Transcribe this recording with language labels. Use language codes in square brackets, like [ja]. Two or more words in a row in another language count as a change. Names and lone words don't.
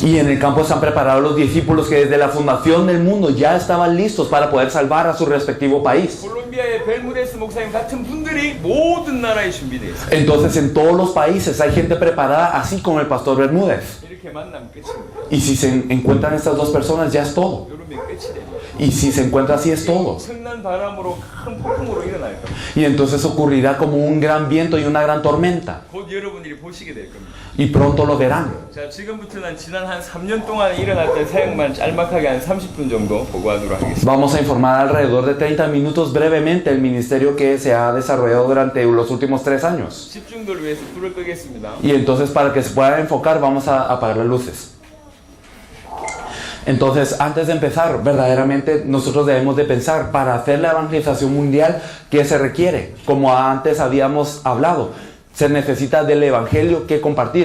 [es] Y en el campo están preparados los discípulos que desde la fundación del mundo ya estaban listos para poder salvar a su respectivo país. [ko] 콜롬비아의 벨무데스 목사님 같은 분들이 모든 나라에 준비되어 있습니다. [es] Entonces en todos los países hay gente preparada, así como el pastor Bermúdez. [ko] 이렇게 만나면 끝입니다. [es] Y si se encuentran estas dos personas ya es todo. [ko] 여름에 끝이 됩니다. [es] Y si se encuentra así es todo. [ko] 엄청난 바람으로 큰 폭풍으로 일어날 겁니다. [es] Y entonces ocurrirá como un gran viento y una gran tormenta. [ko] 곧 여러분들이 보시게 될 겁니다. [es] Y pronto lo verán. [ko] 자, 지금부터는 지난 한 3년 동안 일어났던 사역만 짤막하게 한 30분 정도 보고하도록 하겠습니다. [es] Vamos a informar alrededor de 30 minutos brevemente el ministerio que se ha desarrollado durante los últimos 3 años. [ko] 집중도를 위해서 불을 끄겠습니다. [es] Y entonces para que se pueda enfocar vamos a apagar las luces. Entonces, antes de empezar, verdaderamente nosotros debemos de pensar para hacer la evangelización mundial, ¿qué se requiere? Como antes habíamos hablado, se necesita del evangelio que compartir.